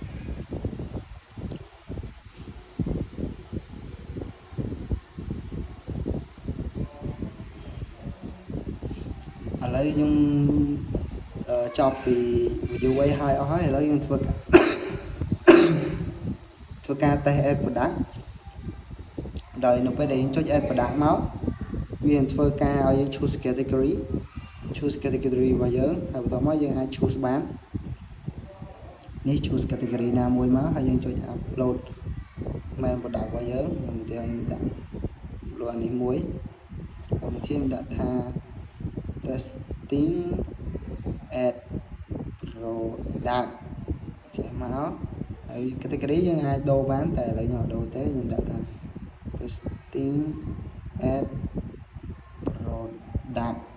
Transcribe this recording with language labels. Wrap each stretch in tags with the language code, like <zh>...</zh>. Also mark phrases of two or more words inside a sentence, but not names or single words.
<km>ឡូវខ្ញុំចប់ពី view ឲ្យអស់ហើយឥឡូវយើងធ្វើការ test</km> <en>add product</en> <km>ដោយនៅពេលដែលយើងចុច</km> <en>add product</en> <km>មកវានឹងធ្វើការឲ្យយើង</km> <en>choose category</en> <km>របស់ យើងហើយបន្តមកយើងអាច choose បាននេះ</km> <en>choose category</en> <km>ណាមួយមកហើយយើងចុច</km> <en>upload main product</en> <km>របស់យើងខ្ញុំឧទាហរណ៍ខ្ញុំដាក់លក់នេះមួយហើយមកខ្ញុំដាក់ថា</km> <en>testing add product</en> <km>ចេះមកហើយ category យើងអាចដូរបានតែឥឡូវខ្ញុំអត់ដូរទេខ្ញុំដាក់ថា</km> <en>testing add product</en>